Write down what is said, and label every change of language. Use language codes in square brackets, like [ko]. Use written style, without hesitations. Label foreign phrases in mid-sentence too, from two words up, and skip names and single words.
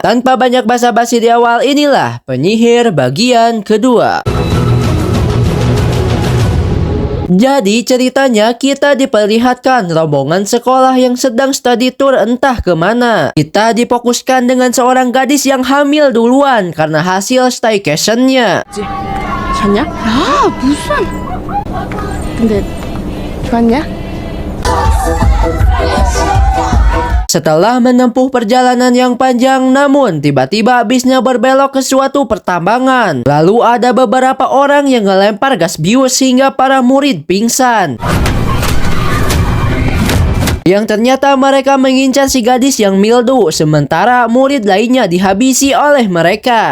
[id] Tanpa banyak basa-basi di awal, inilah penyihir bagian kedua. Jadi ceritanya kita diperlihatkan rombongan sekolah yang sedang [en] study tour [id] entah kemana. Kita difokuskan dengan seorang gadis yang hamil duluan karena hasil staycationnya. [ko] 잤냐? 야, 무슨. 근데 좋았냐? [id] Setelah menempuh perjalanan yang panjang, namun tiba-tiba bisnya berbelok ke suatu pertambangan. Lalu ada beberapa orang yang ngelempar gas bius hingga para murid pingsan. Yang ternyata mereka mengincar si gadis yang mildu, sementara murid lainnya dihabisi oleh mereka.